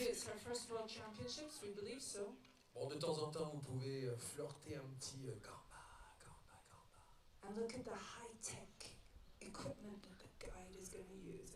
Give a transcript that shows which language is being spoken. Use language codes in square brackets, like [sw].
[en] It's her first World Championships, we believe so. [fr] Bon, de temps en temps, vous pouvez flirter un petit gamba. [en] And look at the high-tech equipment that the guide is going to use.